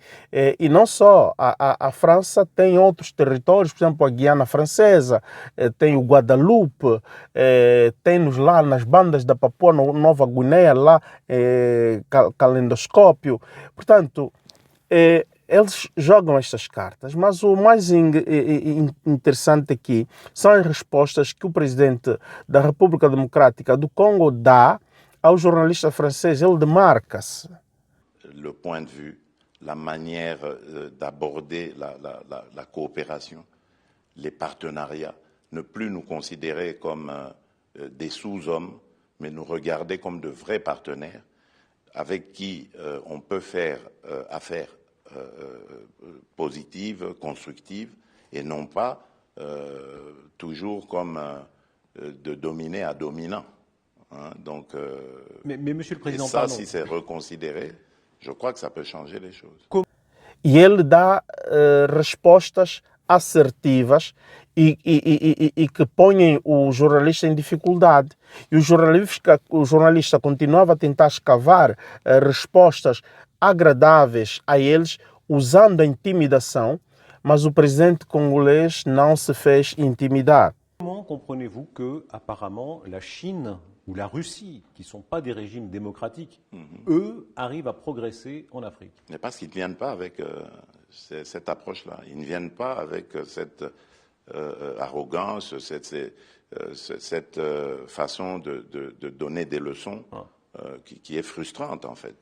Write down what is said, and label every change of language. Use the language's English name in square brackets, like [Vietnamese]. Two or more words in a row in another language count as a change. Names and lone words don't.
[Portuguese] E não só, a França tem outros territórios, por exemplo, a Guiana Francesa, tem o Guadalupe, tem-nos lá nas bandas da Papua Nova Guiné, lá, Calendoscópio. Portanto, eles jogam estas cartas, mas o mais interessante aqui são as respostas que o presidente da República Democrática do Congo dá ao jornalista francês. Ele demarca-se. [French] Le point de vue, la manière d'aborder la coopération, les partenariats, ne plus nous considérer comme des sous-hommes, mais nous regarder comme de vrais partenaires avec qui on peut faire affaire positive, constructive, et non pas toujours comme de dominé à dominant. Hein? Donc, mais Monsieur le Président, ça, si c'est reconsidéré, je crois que ça peut changer les choses. [Portuguese] E ele dá respostas assertivas e que põem o jornalista em dificuldade. E o jornalista continuava a tentar escavar respostas agradáveis a eles, usando a intimidação, mas o presidente congolês não se fez intimidar. [French] Comment comprenez-vous que, apparemment, la Chine ou la Russie, qui ne sont pas des régimes démocratiques, eux, arrivent à progresser en Afrique? Mais parce qu'ils ne viennent pas avec cette approche-là. Ils ne viennent pas avec cette arrogance, cette façon de donner des leçons qui est frustrante, en fait.